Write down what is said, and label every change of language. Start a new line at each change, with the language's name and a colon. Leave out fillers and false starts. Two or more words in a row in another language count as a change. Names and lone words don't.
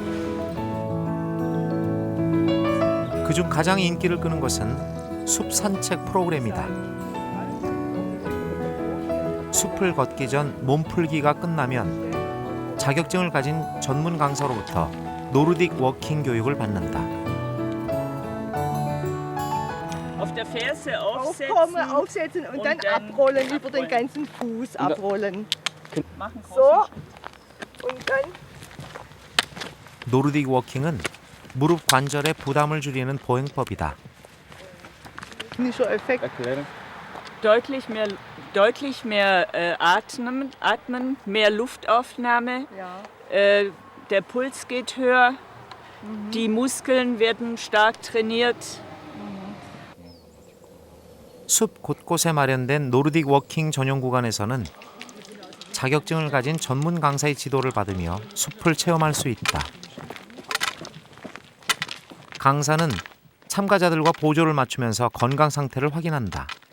Korean: 그중 가장 인기를 끄는 것은 숲 산책 프로그램이다. 숲을 걷기 전 몸풀기가 끝나면 자격증을 가진 전문 강사로부터 노르딕 워킹 교육을 받는다.
German: Auf der Ferse Aufkommen, aufsetzen und dann abrollen, über den ganzen Fuß abrollen. So und dann.
Korean: 노르딕 워킹은 무릎 관절의 부담을 줄이는 보행법이다.
German: Nischer Effekt. deutlich mehr atmen, mehr Luftaufnahme. Ja. Der Puls geht höher, die Muskeln werden stark trainiert.
Korean: 숲 곳곳에 마련된 노르딕 워킹 전용 구간에서는 자격증을 가진 전문 강사의 지도를 받으며 숲을 체험할 수 있다. 강사는 참가자들과 보조를 맞추면서 건강 상태를 확인한다.